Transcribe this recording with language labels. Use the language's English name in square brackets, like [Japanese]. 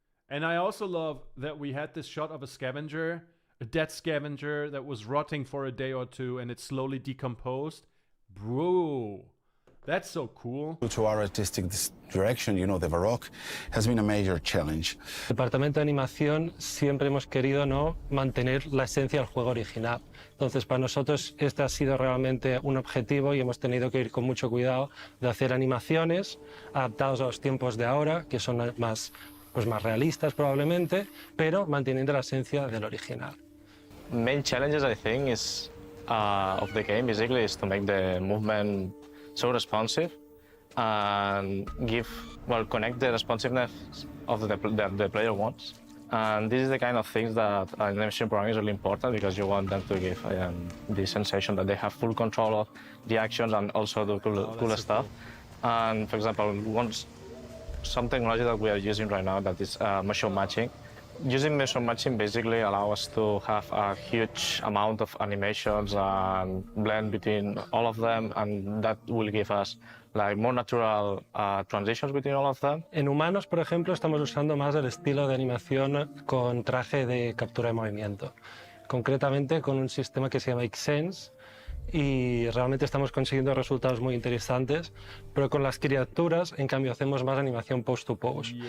[English] And I also love that we had this shot of a scavenger, a dead scavenger that was rotting for a day or two and it slowly decomposed. Bro, that's so cool. To our artistic direction, you know, the Baroque has been a major challenge. [Spanish] Departamento de animación siempre hemos querido, ¿no?, mantener la esencia del juego original. Entonces, para nosotros este ha sido realmente un objetivo y hemos tenido que ir con mucho cuidado de hacer animaciones adaptadas a los tiempos de ahora, que son más realistas probablemente, pero manteniendo la esencia del original. [English] Main challenges, I think, is of the game basically is to make the movement so responsive and connect the responsiveness of the player wants. And this is the kind of things that animation programming is really important, because you want them to give the sensation that they have full control of the actions and also do cool stuff. Cool. And for example, some technology that we are using right now that is motion matching. Using motion matching basically allows us to have a huge amount of animations and blend between all of them, and that will give us like more natural transitions between all of them. [Spanish] En humanos, por ejemplo, estamos usando más el estilo de animación con traje de captura de movimiento, concretamente con un sistema que se llama Xsense, y realmente estamos consiguiendo resultados muy interesantes, pero con las criaturas, en cambio, hacemos más animación post-to-pose.